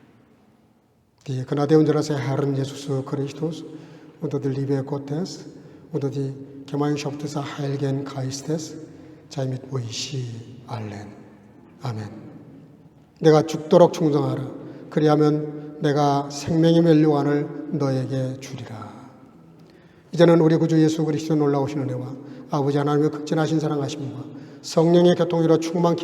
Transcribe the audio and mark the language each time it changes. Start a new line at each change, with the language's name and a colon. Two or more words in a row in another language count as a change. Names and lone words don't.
German: Die Gnade unseres Herrn Jesus Christus und die Liebe Gottes und die Gemeinschaft des Heiligen Geistes sei mit euch allen.
Korean: 아멘. 내가 죽도록 충성하라. 그리하면 내가 생명의 멸류관을 너에게 주리라. 이제는 우리 구주 예수 그리스도 놀라우신 은혜와 아버지 하나님의 극진하신 사랑하심과 성령의 교통으로 충만케